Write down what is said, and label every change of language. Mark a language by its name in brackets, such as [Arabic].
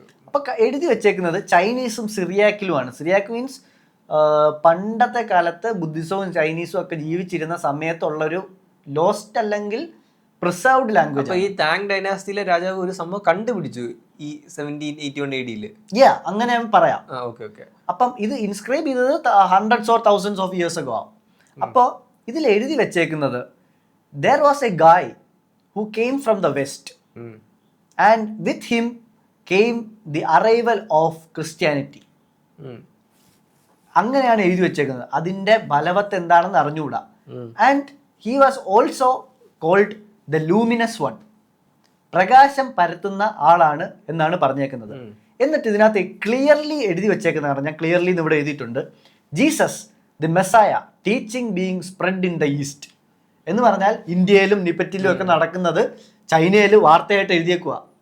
[Malayalam] അപ്പൊ എഴുതി വെച്ചേക്കുന്നത് ചൈനീസും സിറിയാക്കിലുമാണ്. സിറിയാക്ക് മീൻസ് പണ്ടത്തെ കാലത്ത് ബുദ്ധിസവും ചൈനീസും ഒക്കെ ജീവിച്ചിരുന്ന സമയത്തുള്ളൊരു ലോസ്റ്റ് അല്ലെങ്കിൽ പ്രിസർവ്ഡ് ലാംഗ്വേജ്. ഈ ടാങ് ഡൈനാസ്റ്റിയിലെ രാജാവ് ഒരു സംഭവം കണ്ടുപിടിച്ചു ഈ 1781 AD. അങ്ങനെ പറയാം. അപ്പം ഇത് ഇൻസ്ക്രൈബ് ചെയ്തത് [English] hundreds or thousands of years ago. [Malayalam] അപ്പോൾ ഇതിൽ എഴുതി വെച്ചേക്കുന്നത് [English] there was a guy who came from the west. And with him came the arrival of Christianity. [Malayalam] അങ്ങനെയാണ് എഴുതി വെച്ചേക്കുന്നത്. അതിൻ്റെ ബലവത്ത് എന്താണെന്ന് അറിഞ്ഞുകൂടാ. [English] And he was also called the luminous one. [Malayalam] പ്രകാശം പരത്തുന്ന ആളാണ് എന്നാണ് പറഞ്ഞേക്കുന്നത്. എന്നിട്ട് ഇതിനകത്ത് ക്ലിയർലി എഴുതി വെച്ചേക്കുന്നത് പറഞ്ഞാൽ, ക്ലിയർലി ഇവിടെ എഴുതിയിട്ടുണ്ട്, [English] Jesus the Messiah teaching being spread in the east [Malayalam] എന്ന് പറഞ്ഞാൽ ഇന്ത്യയിലും നിപ്പറ്റിലും ഒക്കെ നടക്കുന്നത് ചൈനയിൽ വാർത്തയായിട്ട് എഴുതിയേക്കുക.